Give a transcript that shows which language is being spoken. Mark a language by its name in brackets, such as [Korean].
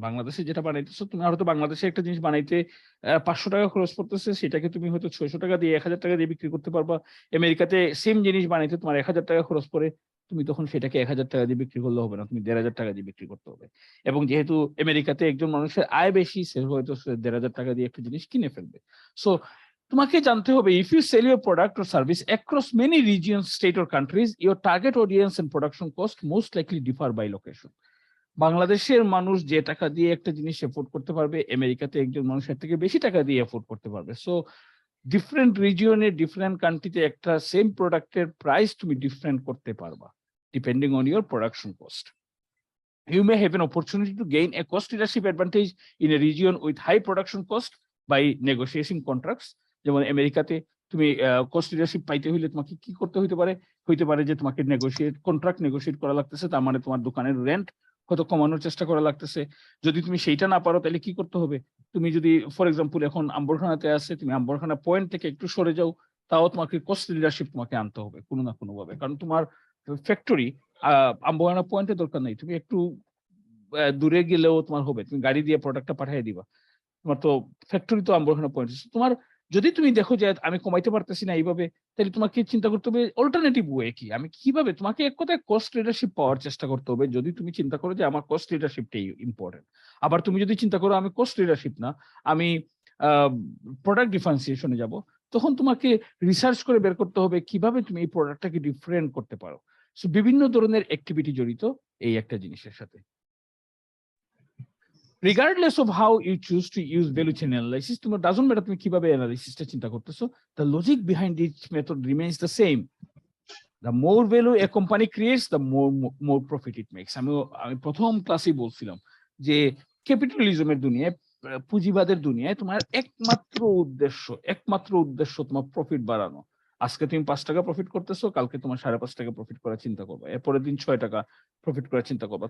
[Bangla] বাংলাদেশে যেটা বানাইতেছো, তুমি হয়তো বাংলাদেশে একটা জিনিস বানাইতে 500 টাকা খরচ করতেছে, সেটাকে তুমি হয়তো 600 টাকা দিয়ে 1000 টাকা দিয়ে বিক্রি করতে পারবা। আমেরিকাতে সেম জিনিস বানাইতে তোমার 1000 টাকা খরচ পড়ে, তুমি তখন সেটাকে 1000 টাকা দিয়ে বিক্রি করলে হবে না, তুমি 1500 টাকা দিয়ে বিক্রি করতে হবে। এবং যেহেতু আমেরিকাতে একজন মানুষের আয় বেশি, সে হয়তো 1500 টাকা দিয়ে একটা জিনিস কিনে ফেলবে। সো তোমাকে জানতে হবে, [English] If you sell your product or service across many regions, state or countries, your target audience and production cost most likely differ by location. [Bangla] বাংলাদেশের মানুষ যে টাকা দিয়ে একটা জিনিস এফোর্ড করতে পারবে, আমেরিকাতে একজন মানুষের থেকে বেশি টাকা দিয়ে এফোর্ড করতে পারবে। সো ডিফারেন্ট রিজিয়নে, ডিফারেন্ট কান্ট্রিতে একটা সেম প্রোডাক্টের প্রাইস তুমি ডিফারেন্ট করতে পারবা [English] Depending on your production cost. You may have an opportunity to gain a cost leadership advantage in a region with high production cost by negotiating contracts. [Bangla] যেমন আমেরিকাতে তুমি cost leadership পাইতে হইলে তোমাকে কি করতে হইতে পারে যে তোমাকে কন্ট্রাক্ট নেগোশিয়েট করা লাগতেছে, তার মানে তোমার দোকানের রেন্ট হয়তো কমানোর চেষ্টা করা লাগতেছে। যদি তুমি সেইটা না পারো তাহলে কি করতে হবে? তুমি যদি ফর এক্সাম্পল এখন আম্বরখানাতে আছে, তুমি আম্বরখানা পয়েন্ট থেকে একটু সরে যাও, তাও তোমাকে কস্ট লিডারশিপ তোমাকে আনতে হবে কোনো না কোনো ভাবে, কারণ তোমার ফ্যাক্টরি আম্বরখানা পয়েন্টে দরকার নেই, তুমি একটু দূরে গেলেও তোমার হবে, তুমি গাড়ি দিয়ে প্রোডাক্টটা পাঠিয়ে দিবা, তোমার তো ফ্যাক্টরি তো আম্বরখানা পয়েন্ট। তোমার যদি তুমি দেখো যে আমি কমাইতে পারতেছি না এইভাবে, তাহলে তোমাকে চিন্তা করতে হবে অল্টারনেটিভ ওয়ে কি, আমি কিভাবে, তোমাকে এক কথায় কস্ট লিডারশিপ পাওয়ার চেষ্টা করতে হবে। যদি তুমি চিন্তা করো যে আমার কস্ট লিডারশিপটাই ইম্পর্টেন্ট, আবার তুমি যদি চিন্তা করো আমি কস্ট লিডারশিপ না, আমি প্রোডাক্ট ডিফারেন্সিয়েশনে যাব, তখন তোমাকে রিসার্চ করে বের করতে হবে কিভাবে তুমি এই প্রোডাক্টটাকে ডিফারেন্ট করতে পারো। সো বিভিন্ন ধরনের অ্যাক্টিভিটি জড়িত এই একটা জিনিসের সাথে। [English] Regardless of how you choose to use value chain analysis, [Bangla] তোমার doesn't matter তুমি কিভাবে অ্যানালিসিসটা চিন্তা করতেছো, [English] the logic behind each method remains the same. The more value a company creates, the more profit it makes. [Bangla] আমি প্রথম ক্লাসেই বলছিলাম যে ক্যাপিটালিজমের দুনিয়ায়, পুঁজিবাদের দুনিয়ায় তোমার একমাত্র উদ্দেশ্য তোমার প্রফিট বাড়ানো। আজকে তুমি 5 টাকা প্রফিট করতেছো, কালকে তোমার 5.5 টাকা প্রফিট করার চিন্তা করবা, এরপরের দিন 6 টাকা প্রফিট করার চিন্তা করবা।